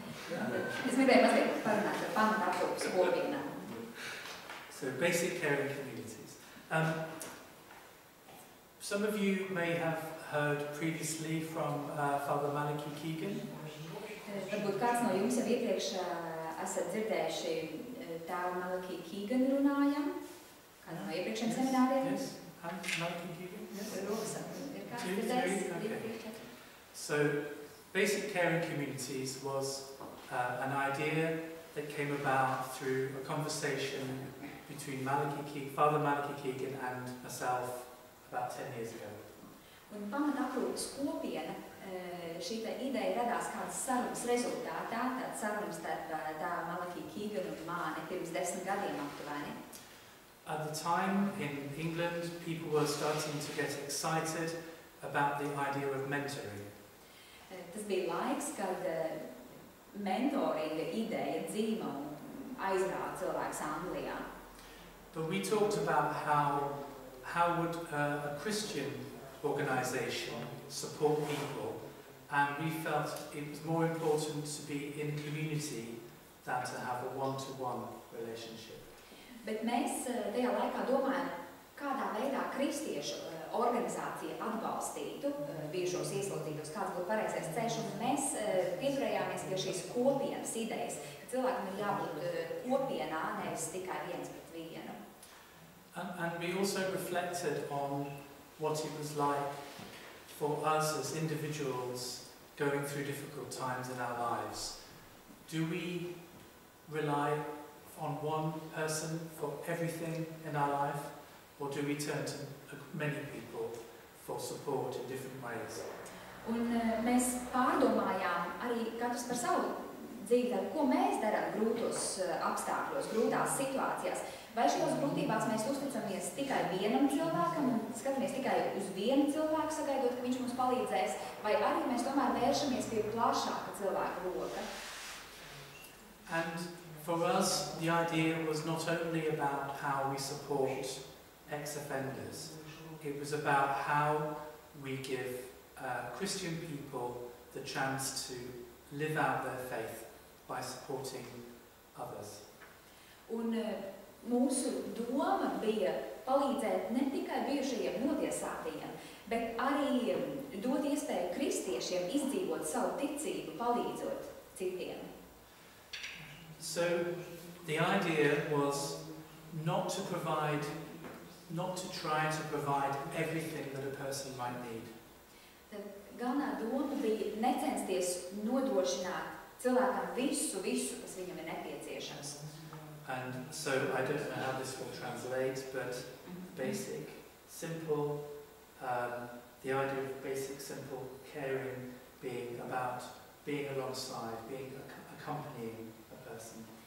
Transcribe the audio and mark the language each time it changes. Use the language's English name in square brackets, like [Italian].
[Latvian] Es gribēju mazliet parunāt par pamata aprūpes kopienām. [English] So, basic caring communities. Some of you may have heard previously from Father Malachi Keegan. [Latvian] Varbūt kāds no jums jau iepriekš esat dzirdējuši tēvu Malachi Keegan runājam, kādā no iepriekšējiem semināriem. [English] Yes, Malachi Keegan. Yes. [Latvian] Rokas ir kāds dzirdējis? [English] Okay. So, basic caring communities was an idea that came about through a conversation between Father Malachi Keegan and myself about 10 years ago. [Latvian] Un pamata aprūpes kopiena, šī ideja radās kādas sarunas rezultātā, tāda sarunas starp tēvu Malachi Keegan un mani pirms 10 gadiem aptuveni. [English] At the time in England, people were starting to get excited about the idea of mentoring. [Latvian] Tas bija laiks, kad mentoringa ideja dzīva un aizrāva cilvēks Anglijā. [English] But we talked about how would a Christian organisation support people, and we felt it was more important to be in community than to have a one-to-one relationship. [Latvian] Bet mēs tajā laikā domājam, kādā veidā kristiešu organizācija atbalstītu bijušos ieslodzītos, kāds būtu pareizais ceļš, un mēs pieturējāmies pie šīs kopienas idejas, ka cilvēkam ir jābūt kopienā, nevis tikai viens pret vienu. [English] And we also reflected on what it was like for us as individuals going through difficult times in our lives. Do we rely on one person for everything in our life, or do we turn to many people for support in different ways? [Latvian] Un mēs pārdomājām arī katrs par savu dzīvi, ko mēs darām grūtos apstākļos, grūtās situācijās. Vai šajās grūtībās mēs uzticamies tikai vienam cilvēkam un skatāmies tikai uz vienu cilvēku, sagaidot, ka viņš mums palīdzēs, vai arī mēs tomēr vēršamies pie plašāka cilvēka loka? [English] And for us, the idea was not only about how we support ex-offenders, it was about how we give Christian people the chance to live out their faith by supporting others. [Latvian] Un mūsu doma bija palīdzēt ne tikai bijušajiem notiesātajiem, bet arī dot iespēju kristiešiem izdzīvot savu ticību, palīdzot citiem. [English] So the idea was not to try to provide everything that a person might need. [Latvian] Tad galvenā doma bija necensties nodrošināt cilvēkam visu, kas viņam ir nepieciešams. [English] And so I don't know how this will translate, but basic, simple, the idea of basic, simple caring being about being alongside, being accompanying a person.